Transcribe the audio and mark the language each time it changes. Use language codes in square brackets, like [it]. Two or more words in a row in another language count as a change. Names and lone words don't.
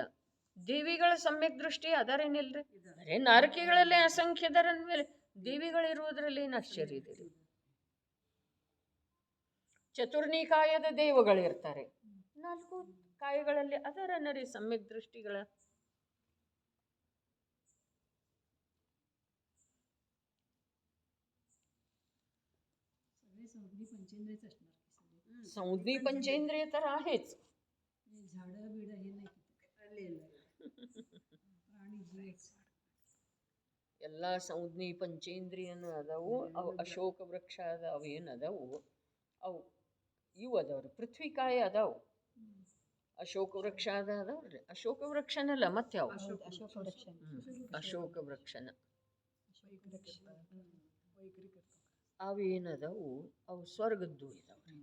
[kn] ದೇವಿಗಳ ಸಮ್ಯಕ್ ದೃಷ್ಟಿ ಅದಾರೇನಿಲ್ರಿ? ಅರೆ ನಾರಕಿಗಳಲ್ಲೇ ಅಸಂಖ್ಯದರ ಅಂದಮೇಲೆ ದೇವಿಗಳಿರುವುದರಲ್ಲಿ ಏನು ಆಶ್ಚರ್ಯ ಇದೆ? ಚತುರ್ನಿಕಾಯದ ದೇವಗಳಿರ್ತಾರೆ, 4 ಕಾಯಗಳಲ್ಲಿ ಅದರ ನರಿ ಸಮ್ಯಕ್ ದೃಷ್ಟಿಗಳ. [mr] संज्ञी पंचेंद्रिय तर आहेच. [kn] ಎಲ್ಲ ಸಂಜ್ಞಿ ಪಂಚೇಂದ್ರಿಯನು ಅದಾವು. ಅವು ಅಶೋಕ ವೃಕ್ಷ ಅದಾವು, ಏನು ಅದಾವು ಅವು ಇವು ಅದಾವ್ರಿ, ಪೃಥ್ವಿಕಾಯ ಅದಾವು. ಅಶೋಕ ವೃಕ್ಷ ಅದಾವ್ರಿ, ಅಶೋಕ ವೃಕ್ಷನಲ್ಲ ಮತ್ತೆ ಅವು ಅಶೋಕ ವೃಕ್ಷನ ಅವೇನದವು ಅವು ಸ್ವರ್ಗದ್ದು ಇದಾವ್ರಿ.